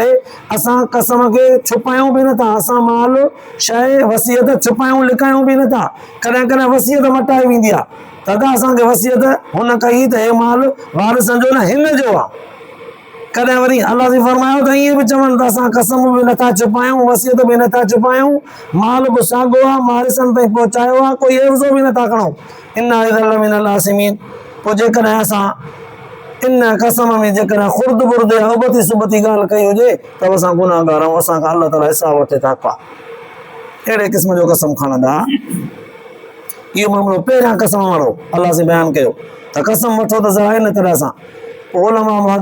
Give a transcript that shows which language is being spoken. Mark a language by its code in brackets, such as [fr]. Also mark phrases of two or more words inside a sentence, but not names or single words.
[sd] असां कसम खे छुपायूं बि नथा, असां माल शइ वसियत छुपायूं लिकायूं बि नथा, कॾहिं कॾहिं वसियत मटाए वेंदी आहे त असांखे वसियत हुन कई त हे माल वारिसनि जो न हिन जो आहे, कॾहिं वरी अल्लाह जी फरमायो त ईअं बि चवनि त असां कसम बि नथा छुपायूं, वसियत बि नथा छुपायूं, माल बि साॻियो आहे वारिसनि ताईं पहुचायो आहे, कोई एवज़ो बि नथा खणूं, [ar] إنا إذا لمن الآثمين. [sd] पोइ जेकॾहिं असां इन कसम में जेकॾहिं खुर्द बुर्द या उबती सुबती ॻाल्हि कई हुजे त असां गुनाहगार आहियूं, असांखां अल्लाह ताला हिसाब वठे था का, अहिड़े क़िस्म जो कसम खणंदा। इहो मामिलो पहिरियां कसम वारो अल्लाह से बयानु कयो त कसम वठो त ज़रा इन तरह सां।